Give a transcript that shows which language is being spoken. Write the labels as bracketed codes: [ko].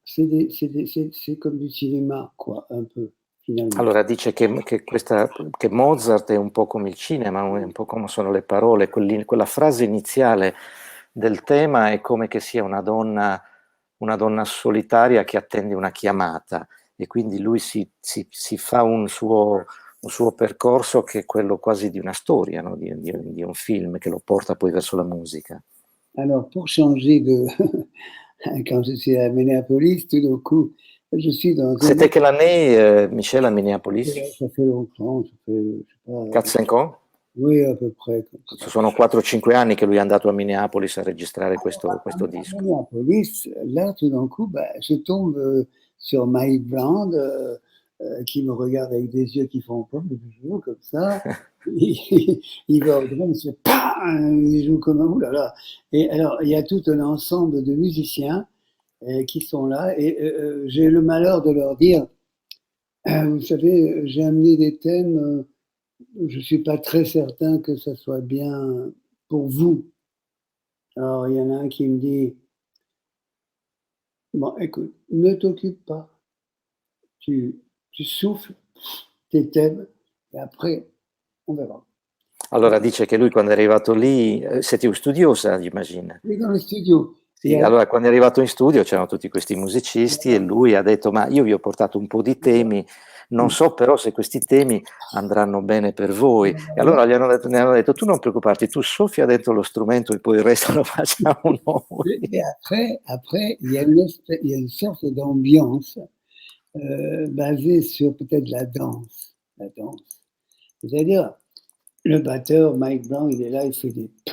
[fr] C'est comme du cinéma, quoi, un peu, finalement. [it] Allora dice che Mozart è un po' come il cinema, è un po' come sono le parole, quella frase iniziale del tema è come che sia una donna solitaria che attende una chiamata, e quindi lui si fa un suo percorso che è quello quasi di una storia, no? di un film, che lo porta poi verso la musica. [fr] Alors, pour changer de quand je suis à Minneapolis, tout d'un coup, je suis dans un... C'était quelle année, Michel, à Minneapolis? Ça fait longtemps, ça fait, je sais pas... 4-5 ans? Oui, à peu près. [it] Sono 4-5 anni che lui è andato a Minneapolis a registrare questo disco. [fr] À Minneapolis, là, tout d'un coup, je tombe sur Mike Brown, qui me regarde avec des yeux qui font comme ça. Il va au drum, il joue comme un oulala. Et alors, il y a tout un ensemble de musiciens qui sont là, et j'ai le malheur de leur dire, vous savez, j'ai amené des thèmes, je ne suis pas très certain que ça soit bien pour vous. Alors, il y en a un qui me dit, bon, écoute, ne t'occupe pas, tu souffles tes thèmes, et après, on verra. [it] Allora dice che lui quando è arrivato lì, siete un studiosa, immagino. [fr] Oui, dans le studio. [it] Sì, allora quando è arrivato in studio c'erano tutti questi musicisti e lui ha detto: ma io vi ho portato un po' di temi, non so però se questi temi andranno bene per voi. E allora ne hanno detto: tu non preoccuparti, tu soffia dentro lo strumento e poi il resto lo facciamo noi. [fr] Et après il y a une sorte d'ambiance basée sur peut-être la danse. C'est-à-dire, le batteur, Mike Brown, il est là, il fait des...